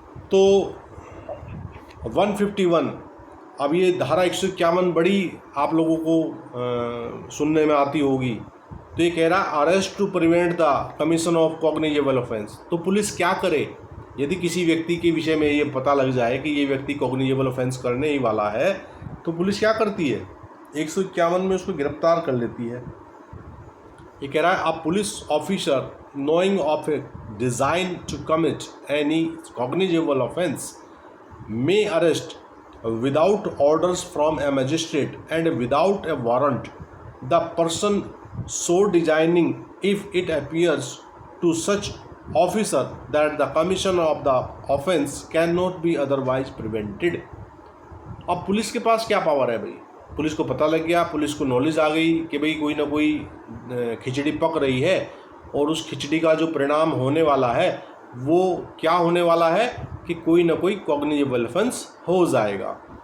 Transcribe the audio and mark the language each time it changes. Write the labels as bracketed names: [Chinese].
[Hindi] तो 151, अब ये धारा 151 बड़ी आप लोगों को सुनने में आती होगी। तो ये कह रहा है [English] Arrest to prevent the commission of cognizable offence. [Hindi] तो पुलिस क्या करे यदि किसी व्यक्ति के विषय में ये पता लग जाए कि ये व्यक्ति कॉग्निजेबल ऑफेंस करने ही वाला है, तो पुलिस क्या करती है? 151 में उसको गिरफ्तार कर लेती है। ये कह रहा है [English] A police officer knowing of a design to commit any cognizable offence may arrest without orders from a magistrate and without a warrant the person so designing if it appears to such officer that the commission of the offence cannot be otherwise prevented। [Hindi] अब police के पास क्या power है भाई? Police को पता लग गया, police को नॉलेज आ गई कि भाई कोई ना कोई खिचड़ी पक रही है और उस खिचड़ी का जो परिणाम होने वाला है वो क्या होने वाला है कि कोई ना कोई कॉग्निजेबल ऑफेंस हो जाएगा।